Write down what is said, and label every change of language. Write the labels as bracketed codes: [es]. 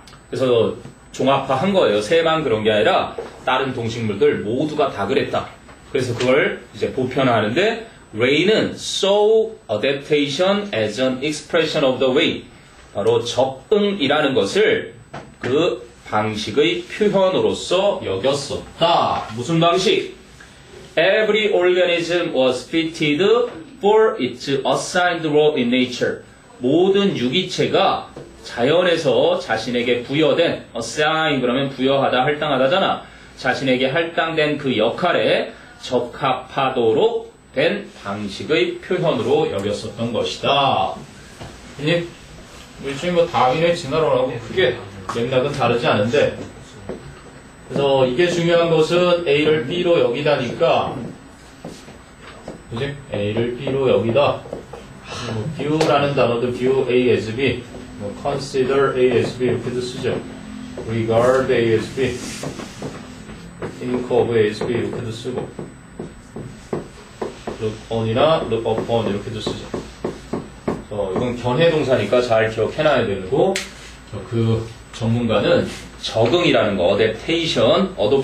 [ko] 그래서 종합화한 거예요. 새만 그런 게 아니라 다른 동식물들 모두가 다 그랬다. 그래서 그걸 이제 보편화하는데 Ray는 [en] saw adaptation as an expression of the way [ko] 바로 적응이라는 것을 그 방식의 표현으로서 여겼었다. 무슨 방식? [en] Every organism was fitted for its assigned role in nature. [ko] 모든 유기체가 자연에서 자신에게 부여된 assign 그러면 부여하다, 할당하다잖아. 자신에게 할당된 그 역할에 적합하도록 된 방식의 표현으로 여겼었던 것이다. 일종의 뭐 다윈의 진화론하고 크게 맥락은 다르지 않은데 그래서 이게 중요한 것은 A를 B로 여기다니까 그지? A를 B로 여기다 뭐 view라는 단어도 [en] view A as B [ko] 뭐 [en] consider A as B [ko] 이렇게도 쓰죠. [en] regard A as B think of A as B [ko] 이렇게도 쓰고 [en] look on이나 look upon [ko] 이렇게도 쓰죠. 이건 견해동사니까 잘 기억해놔야 되고 그 전문가는 적응이라는 거 adaptation,